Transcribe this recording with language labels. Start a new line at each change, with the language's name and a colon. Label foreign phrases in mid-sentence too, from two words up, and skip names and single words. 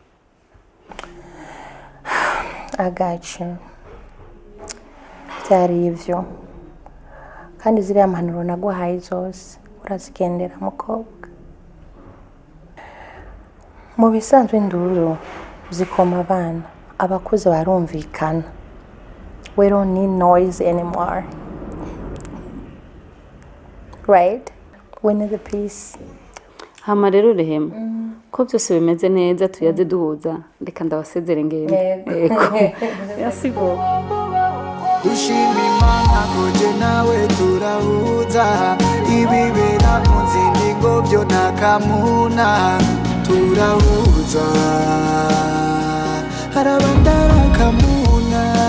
Rundi: Agacu byari ivyo, kandi ziriya mpanuro naguhaye zose urazigendera mukobwa. Mu bisanzwe induru zikoma abana, abakuze barumvikana.
English: We don't need noise anymore, right? We need the peace.
Rundi: Hama rero Rehema, ko byose bimeze neza tuyaze duhuza, reka ndabasezere ngende. Yasigo. Dushima Imana koje nawe turahuza, ibibera mu zindi ngo byo nakamuna turahuza, harabandara kamuna.